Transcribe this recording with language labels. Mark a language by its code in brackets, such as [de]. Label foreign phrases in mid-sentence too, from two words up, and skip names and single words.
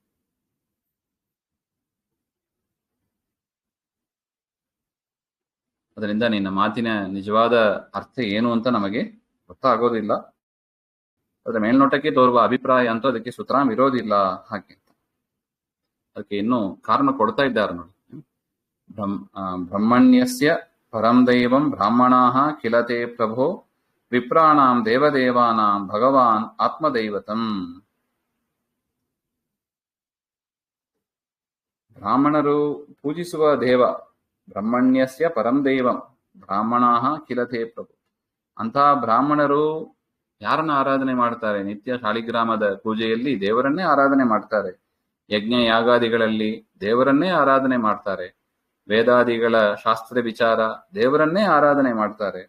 [kn] ಅದರಿಂದ ನಿನ್ನ ಮಾತಿನ ನಿಜವಾದ ಅರ್ಥ ಏನು ಅಂತ ನಮಗೆ ಗೊತ್ತಾಗೋದಿಲ್ಲ. ಅದರ ಮೇಲ್ನೋಟಕ್ಕೆ ತೋರುವ ಅಭಿಪ್ರಾಯ ಅಂತೂ ಅದಕ್ಕೆ ಸುತರಾಂ ಇರೋದಿಲ್ಲ ಹಾಗೆ. ಅದಕ್ಕೆ ಇನ್ನೂ ಕಾರಣ ಕೊಡ್ತಾ ಇದ್ದಾರೆ ನೋಡಿ. [sa] ಬ್ರಹ್ಮಣ್ಯಸ್ಯ ಪರಂ ದೈವಂ ಬ್ರಾಹ್ಮಣಾಃ ಕಿಲತೆ ಪ್ರಭೋ ವಿಪ್ರಾಣಾಂ ದೇವದೇವಾನಾಂ ಭಗವಾನ್ ಆತ್ಮದೈವತಂ. [kn] ಬ್ರಾಹ್ಮಣರು ಪೂಜಿಸುವ ದೇವ [sa] ಬ್ರಹ್ಮಣ್ಯಸ್ಯ ಪರಂ ದೈವಂ ಬ್ರಾಹ್ಮಣಾಃ ಕಿಲತೆ ಪ್ರಭು. [kn] ಅಂತಹ ಬ್ರಾಹ್ಮಣರು ಯಾರನ್ನ ಆರಾಧನೆ ಮಾಡ್ತಾರೆ? ನಿತ್ಯ ಶಾಲಿಗ್ರಾಮದ ಪೂಜೆಯಲ್ಲಿ ದೇವರನ್ನೇ ಆರಾಧನೆ ಮಾಡ್ತಾರೆ. ಯಜ್ಞ ಯಾಗಾದಿಗಳಲ್ಲಿ ದೇವರನ್ನೇ ಆರಾಧನೆ ಮಾಡ್ತಾರೆ. ವೇದಾದಿಗಳ ಶಾಸ್ತ್ರ ವಿಚಾರ ದೇವರನ್ನೇ ಆರಾಧನೆ ಮಾಡ್ತಾರೆ.